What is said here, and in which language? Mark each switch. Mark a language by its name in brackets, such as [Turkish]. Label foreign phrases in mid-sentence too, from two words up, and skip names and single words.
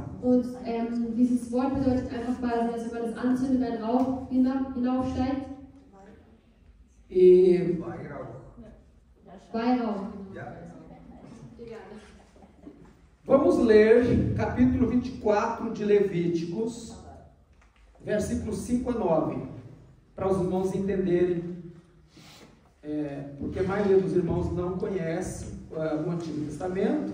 [German] und dieses Wort bedeutet einfach quasi, dass wenn man das anzündet, ein Rauch hinaufsteigt. [Portuguese] E [German] Weihrauch. [Portuguese] vamos ler capítulo 24 de Levíticos, versículos 5 a 9. Para os irmãos entenderem, porque a maioria dos irmãos não conhece o Antigo Testamento.